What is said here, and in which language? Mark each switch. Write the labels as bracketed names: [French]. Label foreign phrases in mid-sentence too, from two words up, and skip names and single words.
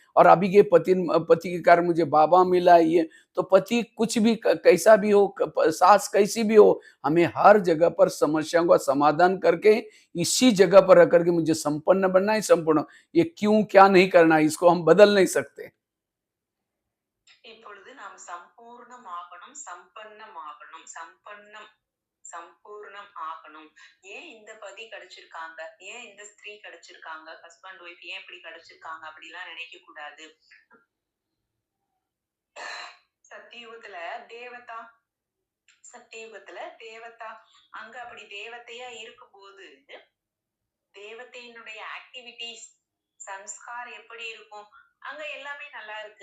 [Hindi] और अभी के पति के कारण मुझे बाबा मिला है। ये तो पति कुछ भी कैसा भी हो, सास कैसी भी हो, हमें हर जगह पर समस्याओं का समाधान करके इसी जगह पर रह करके मुझे संपन्न बनना है। संपूर्ण ये क्यों क्या नहीं करना है, इसको हम बदल नहीं सकते। [Tamil] இப்பொழுது நாம் சம்பூர்ணம் ஆகணும், சம்பன்னம் ஆகணும், சம்பூர்ணம் ஆகணும். ஏன் இந்த பதி கிடைச்சிருக்காங்க, ஏன் இந்த ஸ்திரீ கிடைச்சிருக்காங்க, [English] husband wife [Tamil] ஏன் இப்படி கிடைச்சிருக்காங்க அப்படிலாம் நினைக்க கூடாது. சத்தியுகத்துல தேவதா, சத்தியுகத்துல தேவதா, அங்க அப்படி தேவதையா இருக்கும்போது தேவதையினுடைய ஆக்டிவிட்டிஸ், சன்ஸ்கார் எப்படி இருக்கும், அங்க எல்லாமே நல்லா இருக்கு.